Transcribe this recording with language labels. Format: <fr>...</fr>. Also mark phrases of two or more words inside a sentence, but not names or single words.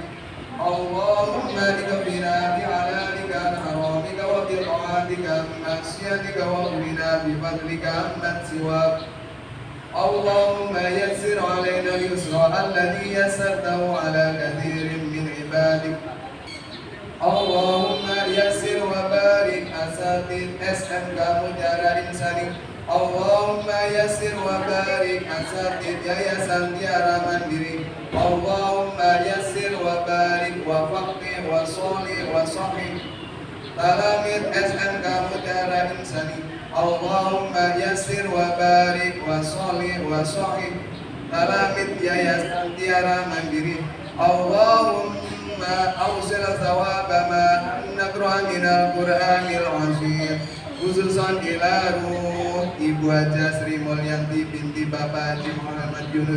<ar>اللهم اكفنا بحلالك عن حرامك وبطاعتك عن معصيتك واغننا بفضلك عمن سواك. اللهم يسر علينا اليسر الذي يسرته على كثير من عبادك. اللهم يسر وبارك أساتذ SMK Mutiara Insani. اللهم يسر وبارك أساتذة Yayasan Tiara Mandiri. اللهم يسر وبارك وفقه وصالح وصحيح تلاميذ SMK Mutiara Insani. اللهم يسر وبارك وصالح وصحيح تلاميذ Yayasan Tiara Mandiri. اللهم أوصل ثواب ما نقرأ من القرآن العظيم خصوصا إلى روح Ibu Haja Sri Mulyanti بنت Bapak Haji Muhammad Yunus.</ar>